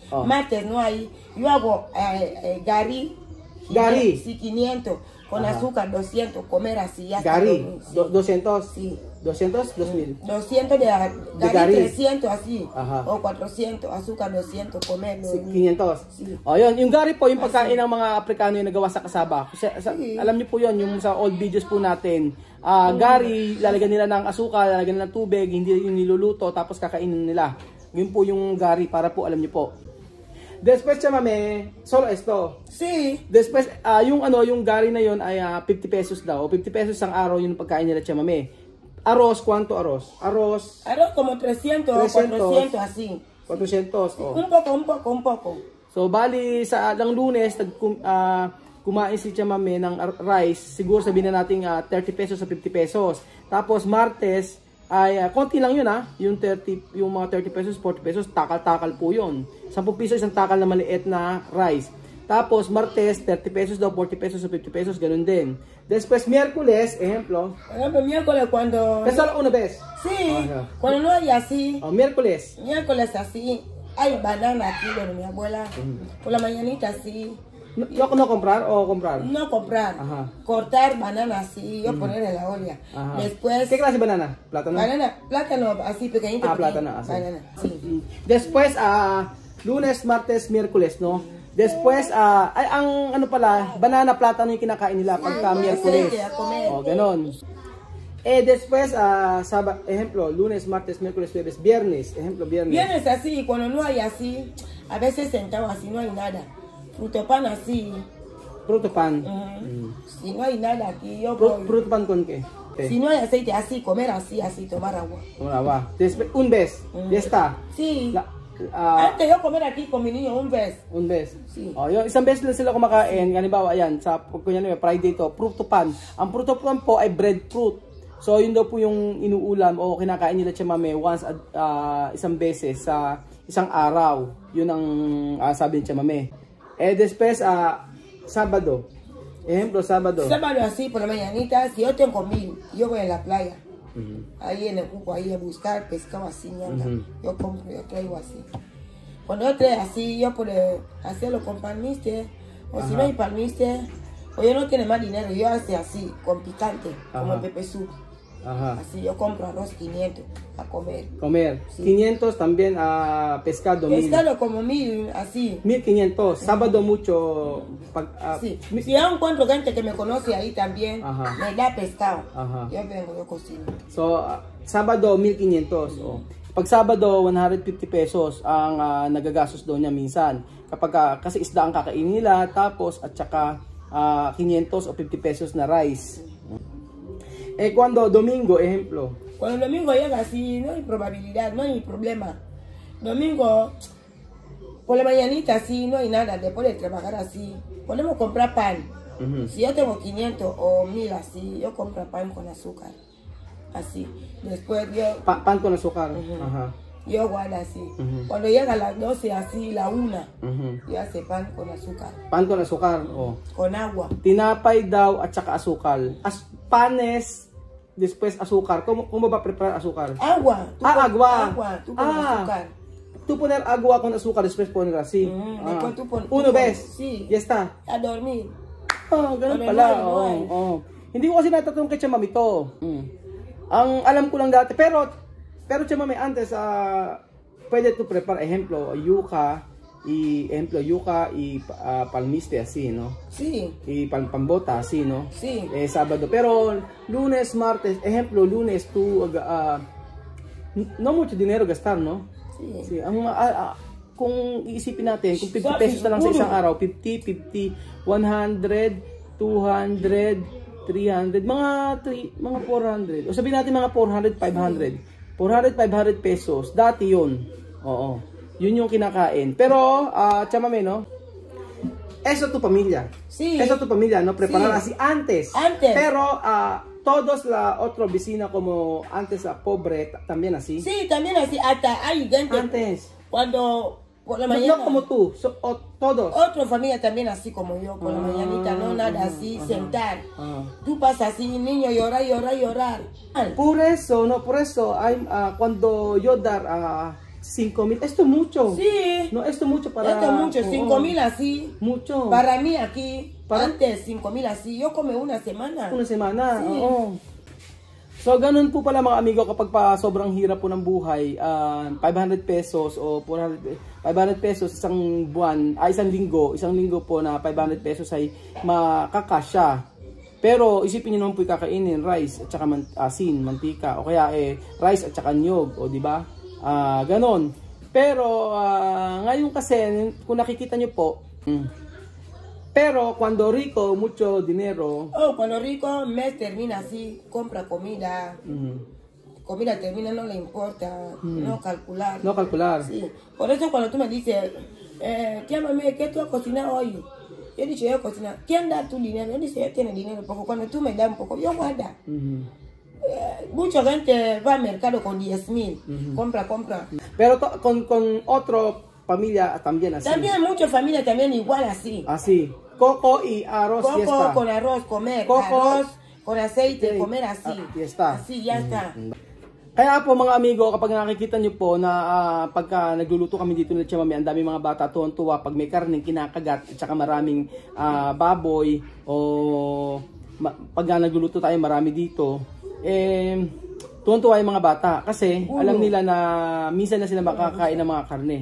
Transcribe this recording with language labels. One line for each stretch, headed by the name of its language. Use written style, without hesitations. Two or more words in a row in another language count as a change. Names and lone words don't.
Spanish: Martes no hay. Yo hago gari. Gari. Sí, 500. Con azúcar 200, comer así. Ya Gari, sí. 200. Sí. 200, 2000. 200 de gari. 300 así. Aha. O 400, azúcar 200, comer. 500. Sí.
Filipino: O yun, yung gari po, yung pagkain ng mga Aprikano yung nagawa sa kasaba. Kasi, alam niyo po yun, yung sa
English: old videos
Filipino: po natin. Gari, lalagyan nila ng asukal, lalagyan nila ng tubig, hindi yung niluluto, tapos kakainin nila. Yun po yung gari, para po alam niyo po.
Spanish: Después, chamame, solo esto. Sí. Después,
Filipino: yung gari na yun ay 50 pesos daw. 50 pesos ang araw yung pagkain nila, chamame.
Spanish: Arroz, ¿cuánto arroz? Arroz como 300 o 400 así. 400, oh. Un poco.
Filipino: So, bali, lang lunes, kumain si chamame ng rice. Siguro sabihin na natin 30 pesos sa 50 pesos. Tapos, martes, ay konti lang yun yung mga 30 pesos, 40 pesos, takal-takal po yun. 10 piso isang takal na maliit na rice. Tapos martes 30 pesos daw, 40 pesos o 50 pesos, ganun din.
Spanish: Después miércoles, ejemplo. Miércoles cuando... ¿Es solo una vez? Sí, cuando no hay así. Miércoles. Miércoles así, hay banana aquí de mi abuela. Por la mañanita así. No comprar o comprar? No comprar. Ajá. Cortar banana así, yo poner en la olla. Ajá. Después... ¿Qué clase de banana? ¿Plátano? Plátano así pequeñito. Plátano así. Banana, sí. Después, lunes, martes, miércoles, no? Después,
Filipino: ang ano pala, banana, plátano yung kinakain nila pagka miércoles. O, ganon.
Spanish: Después, ejemplo, lunes, martes, miércoles, jueves, viernes. Ejemplo, viernes. Viernes así, cuando no hay así, a veces sentado así, no hay nada. Fruto pan así. Fruto pan. Si no hay nada aquí, yo voy. ¿Fruto pan con qué? Si no hay aceite así, comer así, tomar agua. Tomar agua. Después, un vez, ya está. Sí. Antes yo comer aquí con mi niño un vez. Un vez? Sí.
Filipino: Yung isang beses lang sila kumakain. Halimbawa, ayan, sa kunyari, Friday to, fruto pan. Ang fruto pan po ay breadfruit. So, yun daw po yung inuulam o kinakain nila chamame once isang beses sa isang araw. Yun ang sabi ni chamame.
Spanish: Después, sábado. Ejemplo, sábado. Sábado así, por la mañanita, si yo tengo 1000, yo voy a la playa. Ahí en el cuco, ahí a buscar pescado así, ñanda. Yo compro, yo traigo así. Cuando yo traigo así, yo puedo hacerlo con palmiste. O si no hay palmiste, o yo no tiene más dinero, yo hago así, con picante, como el pepe soup. Así yo compro arroz 500 a comer. Sí. 500 también pescado. Pescado como 1000, así. 1500. Sábado mucho. Sí. Si yo encuentro gente que me conoce ahí también, me da pescado. Yo vengo, yo cocino.
Filipino: So, Sabado 1500. Pag Sabado 150 pesos ang nagagastos doon niya minsan. Kapag kasi isda ang kakainin nila, tapos at saka 500 o 50 pesos na rice.
Spanish: Cuando domingo, ejemplo. Cuando el domingo llega así, no hay probabilidad, no hay problema. Domingo, por la mañanita así, no hay nada, después de trabajar así, podemos comprar pan. Si yo tengo 500 o 1000 así, yo compro pan con azúcar. Así. Después yo... pan con azúcar. Yo guardo así. Cuando llega a las 12 así, la 1, yo hace pan con azúcar. Pan con azúcar, Con agua.
Filipino: Tinapay daw at saka asukal.
Spanish: Panes, después azúcar. ¿Cómo va a preparar azúcar? Agua. Agua. Agua. Tú pones azúcar. Tú poner agua con azúcar, después poner así. Después tú pones... Uno vez. Sí. Ya está. A dormir.
Filipino: Ganun pala. Hindi ko kasi natatanong kay Chamami to. Ang alam ko lang dati, pero Chamami, antes, pwede
English: to prepare,
Spanish: ejemplo, yuca y palmiste así, ¿no? Sí. Y pambota así, ¿no? Sí. Sábado. Pero lunes, martes, ejemplo, lunes tú, no mucho dinero gastar, ¿no? Sí. Sí.
Filipino: Kung iisipin natin, kung 50 pesos na lang sa isang araw, 50, 50, 100, 200, 300, mga 400. O sabihin natin mga 400, 500. 400, 500 pesos. Dati yun. Oo. Yun yung kinakain. Pero, Chamame,
Spanish: no? Eso tu pamilya. Sí. Eso tu pamilya, no? Preparar así antes. Antes. Pero, todos la otro vecina como antes a pobre también así. Sí, también así, hasta hay gente. Antes. Cuando por la No, mañana. no como tú, todos. Otra familia también así como yo, por la mañanita, no nada así, sentar. Tú pasas así, niño, llorar, llorar, llorar. Por eso, no, por eso, hay, cuando yo dar 5,000, esto es mucho. Sí. No, esto es mucho para... Esto es mucho, 5,000 así. Mucho. Para mí aquí, antes 5,000 así, yo come una semana. Una semana, Sí.
Filipino: oo. So, ganun po pala mga amigo kapag pa sobrang hirap po ng buhay, 500 pesos o 500 pesos isang buwan, isang linggo po na 500 pesos ay makakasya. Pero isipin niyo naman po kakainin rice at saka asin, mantika o kaya rice at saka niyog, o di ba? Ganon. Pero ngayon kasi kung nakikita niyo po,
Spanish: pero cuando rico, mucho dinero. Oh, cuando rico, mes termina así, compra comida. Comida termina, no le importa, no calcular. No calcular. Sí. Por eso cuando tú me dices, llámame, ¿qué tú has cocinado hoy? Yo he dicho, yo he cocinado. ¿Quién da tu dinero? Yo dice, yo tiene dinero, porque cuando tú me das un poco, yo guarda. Mucha gente va al mercado con 10,000, compra. Pero con otro familia también así. También muchas familias también igual así. Así. Coco y arroz, Coco fiesta. con arroz, comer. Coco, arroz con aceite, comer así. Fiesta. Así, ya está.
Filipino: Kaya po mga amigo, kapag nakikita nyo po na pagka nagluluto kami dito ng Tia Mami, ang dami mga bata tuwan-tuwa pag may karneng kinakagat at saka maraming baboy o pag nagluluto tayo marami dito, tuwan-tuwa yung mga bata kasi alam nila na minsan na sila makakain ng mga karne.